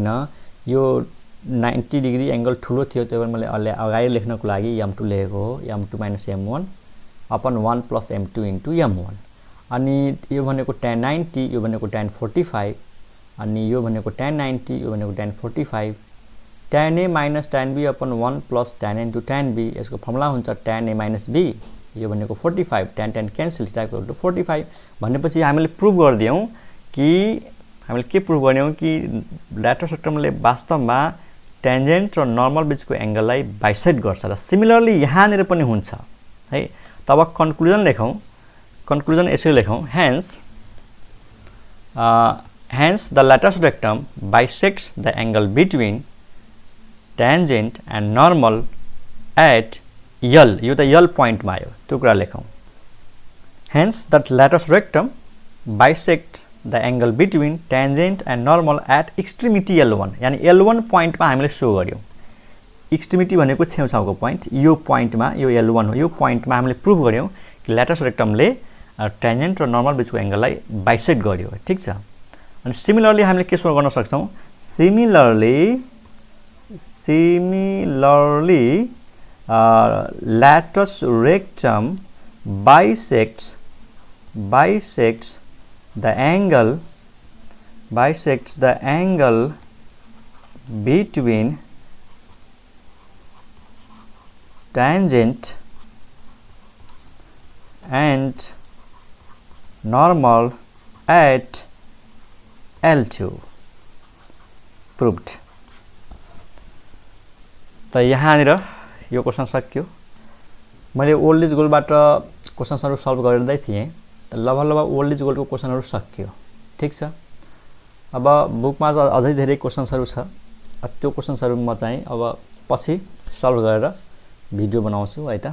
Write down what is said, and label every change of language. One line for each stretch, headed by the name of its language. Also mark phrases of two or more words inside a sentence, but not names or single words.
Nepali: यो 90
English: degree angle
Nepali: ठुलो थियो, त्यही भएर मैले अगाडि लेख्नको लागि m2 लेखेको हो, m2 - m1 अपन 1 + m2 * m1। अनि यो भनेको tan 90, यो भनेको tan 45, अनि यो भनेको tan 90, यो भनेको tan 45, tan a - tan b अपन 1 + tan a * tan b, यसको फर्मुला हुन्छ tan a - b, यो भनेको 45, tan क्यान्सल, थीटा = 45। भनेपछि हामीले प्रुभ गर्दियौं कि ल्याटरल रेक्टमले वास्तवमा टेन्जेन्ट र नर्मल बीचको एंगललाई बाइसेक्ट गर्छ, र सिमिलरली यहाँनिर पनि हुन्छ है। तब कन्क्लुजन लेखौं, कन्क्लुजन यसरी लेखौं,
English: hence the lateral rectum bisects the angle between tangent and normal at L,
Nepali: यो त L point मा आयो, त्यो कुरा लेखौं।
English: hence the lateral rectum bisects the angle between tangent and normal at extremity L1,
Nepali: यानी L1 point मा हामीले शो गर्यौं। एक्सट्रिमिटी भनेको छेउछाउको पोइन्ट, यो पोइन्टमा यो L1 हो, यो पोइन्टमा हामीले प्रुभ गर्यौं कि ल्याटरल रेक्टमले टेन्जेन्ट र नर्मल बीचको एंगललाई बाइसेक्ट गर्यो, ठीक छ। अनि सिमिलरली हामीले के शो गर्न सक्छौं, सिमिलरली
English: lateral rectum bisects the angle between tangent and normal at L2, proved।
Nepali: त यहाँनिर यो क्वेशन सक्यो। मैले ओल्ड इज गोलबाट क्वेशन्सहरु सल्भ गर्दै थिएँ, त लगभग ओल्ड इज गोलको क्वेशनहरु सक्यो, ठीक छ। अब बुकमा अझै धेरै क्वेशन्सहरु छ, त्यो क्वेशन्सहरु म चाहिँ अब पछि सल्भ गरेर भिडियो बनाउँछु है त।